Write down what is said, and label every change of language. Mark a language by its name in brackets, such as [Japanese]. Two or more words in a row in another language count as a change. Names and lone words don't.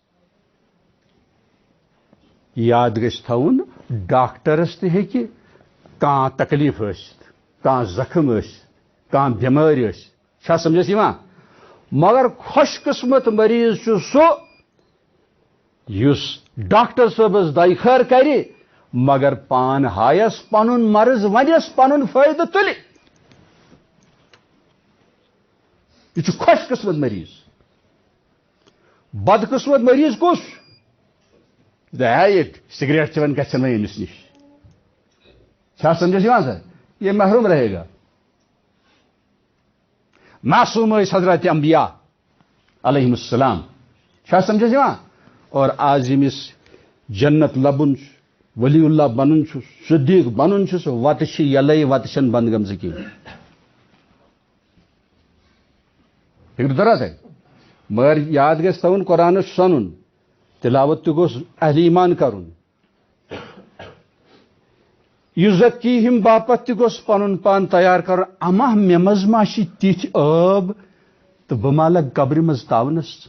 [Kashmiri] یاد گژھِ تھاوُن ڈاکٹرس تہِ ہیٚکہِ کانٛہہ تکلیف ٲسِتھ کانٛہہ زخم ٲسِتھ کانٛہہ بٮ۪مٲرۍ ٲسِتھ چھا سمجھس یِوان مگر خۄش قٕسمت مریض چھُ سُہ یُس ڈاکٹر صٲبس دۄیہِ خٲر کرِ مگر پان ہایس پنُن مرض ونیس پنُن فٲیدٕ تُلہِ یہ چھُ خۄش قٕسمت مریض بد قٕسمت مریض کُس یہ سگریٹ چون گھن وے أمِس نش چھا سمجھس یِوان سر [Urdu] یہ محروم رہے گا [Kashmiri] معصوم ٲسۍ حضرت انبیاء [Arabic] علیہم السلام [Kashmiri] چھا سمجھس یِوان اور آز ییٚمِس جنت لبُن چھُ ولی اللہ بنُن چھُ صدیق بنُن چھُ سُہ وتہٕ چھِ یلے وتہٕ چھنہٕ بنٛد گٔمژٕ کِہیٖنۍ فکر ترا تۄہہِ مگر یاد گژھِ تھاوُن قرآنس سنُن تلاوت تہِ گوٚژھ اہل ایمان کرُن یُزکیٖہِم باپتھ تہِ گوٚژھ پنُن پان تیار کرُن اما مےٚ منٛز ما چھِ تِتھۍ ٲب تہٕ بہٕ ما لگہٕ قبرِ منٛز تاونس